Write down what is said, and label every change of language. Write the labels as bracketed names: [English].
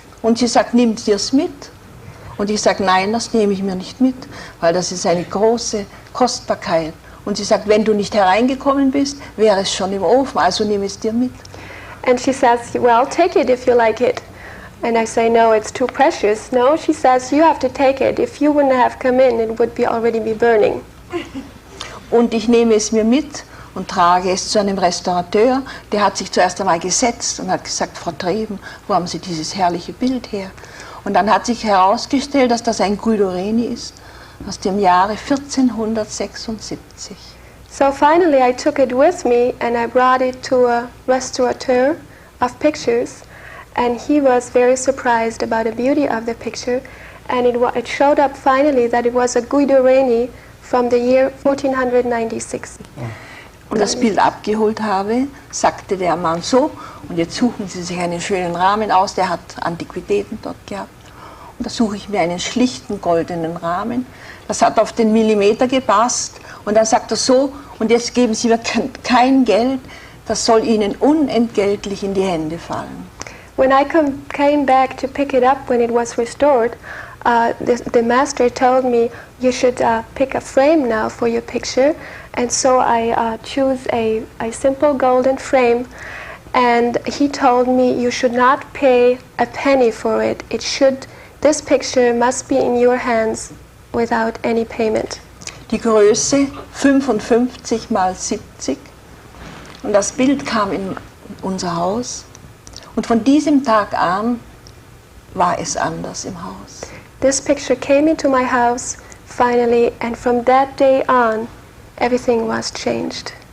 [German] Und sie sagt, nimmst du es mit? Und ich sage, nein, das nehme ich mir nicht mit, weil das ist eine große Kostbarkeit. Und sie sagt, wenn du nicht hereingekommen bist, wäre es schon im Ofen, also nimm es dir mit. [English] And she says, well, take it if you like it. And I say, no, it's too precious. No, she says, you have to take it. If you wouldn't have come in, it would already be burning. [German] Und ich nehme es mir mit und trage es zu einem Restaurateur. Der hat sich zuerst einmal gesetzt und hat gesagt, Frau Treben, wo haben Sie dieses herrliche Bild her? Und dann hat sich herausgestellt, dass das ein Guido Reni ist, aus dem Jahre 1476. [English] So finally I took it with me and I brought it to a restaurateur of pictures, and he was very surprised about the beauty of the picture, and it showed up finally that it was a Guido Reni from the year 1496. [German] Und das Bild abgeholt habe, sagte der Mann so, und jetzt suchen Sie sich einen schönen Rahmen aus, der hat Antiquitäten dort gehabt. Und da suche ich mir einen schlichten goldenen Rahmen. Das hat auf den Millimeter gepasst. Und dann sagt er so, und jetzt geben Sie mir kein Geld, das soll Ihnen unentgeltlich in die Hände fallen. [English] When I came back to pick it up when it was restored, the master told me, you should pick a frame now for your picture. And so I choose a simple golden frame. And he told me, you should not pay a penny for it. This picture must be in your hands without any payment. [German] Die Größe 55 mal 70. Und das Bild kam in unser Haus. Und von diesem Tag an war es anders im Haus. [English] This picture came into my house finally, and from that day on, everything was changed.